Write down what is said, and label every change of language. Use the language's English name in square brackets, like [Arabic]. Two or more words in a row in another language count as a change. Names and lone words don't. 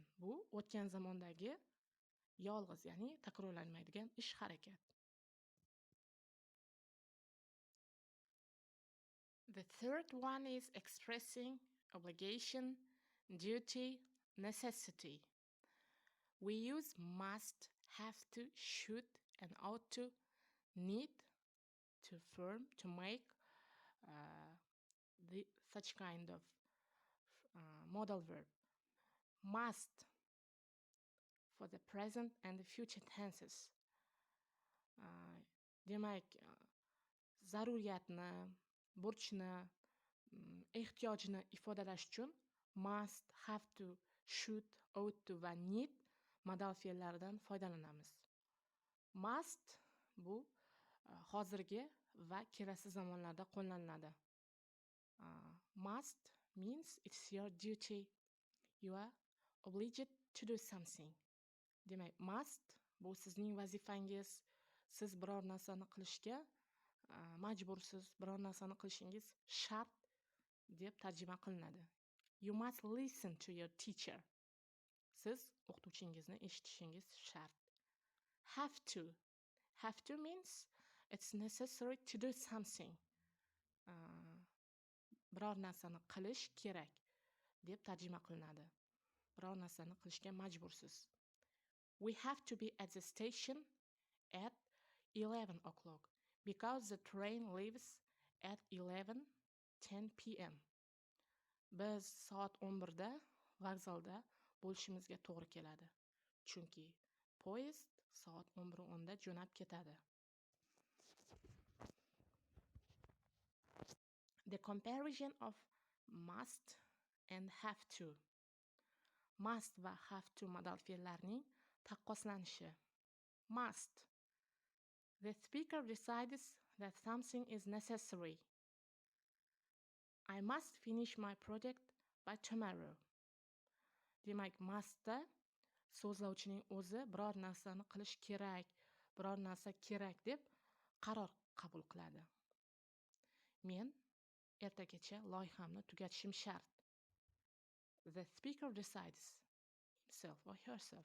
[Uzbek] Bu o'tgan zamondagi yolg'iz, ya'ni takrorlanmaydigan ish harakat. [English] The third one is expressing obligation, duty, necessity. We use must, have to, should, and ought to, need to affirm, to make such kind of modal verb. Must for the present and the future tenses. [Uzbek] Demak, zaruriyatni, burchni, ehtiyojni ifodalash uchun [English] must, have to, should, ought to [Uzbek] va need modal fe'llaridan foydalanamiz. Must bu hozirgi va kelasi zamonlarda qo'llaniladi. [English] Must means it's your duty. You are obliged to do something. [Uzbek] Demak, must bu sizning vazifangiz. Siz biror narsani qilishga majbursiz, biror narsani qilishingiz shart deb tarjima qilinadi. [English] You must listen to your teacher. [Uzbek] Siz o'qituvchingizni eshitishingiz shart. [English] Have to. Have to means it's necessary to do something. [Uzbek] Biror narsani qilish kerak deb tarjima qilinadi. Biror narsani qilishga majbursiz. [English] We have to be at the station at 11 o'clock because the train leaves at 11:10 p.m. [Uzbek] Biz soat 11da vokzalda bo'lishimizga to'g'ri keladi. Chunki poyezd soat 11:10da jo'nab ketadi. [English] The comparison of must and have to. [Uzbek] Must va [English] have to [Uzbek] modal fe'llarning taqqoslanishi. [English] Must. The speaker decides that something is necessary. I must finish my project by tomorrow. [Uzbek] Demak, mustda so'zlovchining o'zi biror narsani qilish kerak, biror narsa kerak deb qaror qabul qiladi. Men ertagacha loyihamni tugatishim shart. [English] The speaker decides himself or herself.